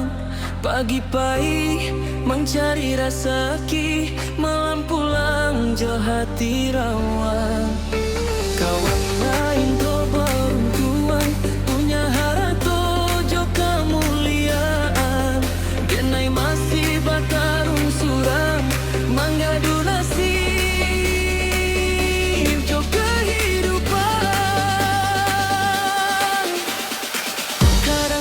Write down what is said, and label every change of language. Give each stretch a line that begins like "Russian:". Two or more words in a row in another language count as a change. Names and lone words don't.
Indonesian: Pagi-pagi mencari rezeki, malam pulang jauh hati rawan. Kawan lain tuh beruntungan, punya harta jo kemuliaan. Dinai masih
Minangkabau: batarung surang,
Indonesian: mengadu nasib jo kehidupan.